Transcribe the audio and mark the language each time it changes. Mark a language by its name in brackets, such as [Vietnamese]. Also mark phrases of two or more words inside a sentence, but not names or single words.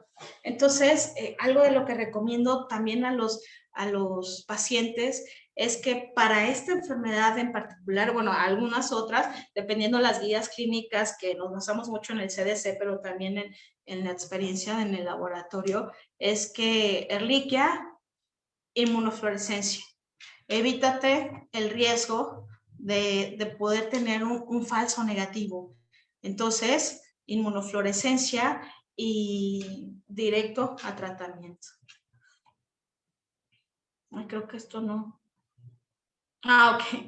[Spanish] Entonces, algo de lo que recomiendo también a los pacientes es que para esta enfermedad en particular, bueno, algunas otras, dependiendo las guías clínicas, que nos basamos mucho en el CDC, pero también en la experiencia en el laboratorio, es que Ehrlichia, inmunofluorescencia. Evítate el riesgo de poder tener un falso negativo. Entonces, inmunofluorescencia y directo a tratamiento. Ay, creo que esto no. Ok.